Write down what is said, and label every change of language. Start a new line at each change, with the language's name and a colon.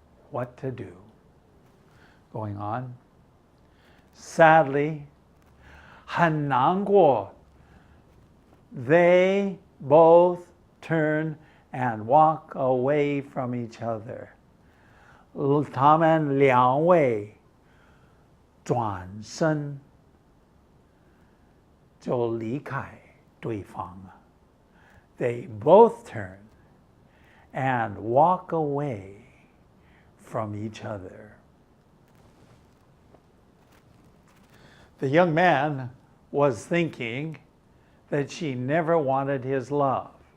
English: What to do? Going on. Sadly,
Chinese: 很难过.
English: They both turn and walk away from each other.
Chinese: 他们两位转身就离开对方了。
English: They both turn and walk away from each other. The young man was thinking that she never wanted his love.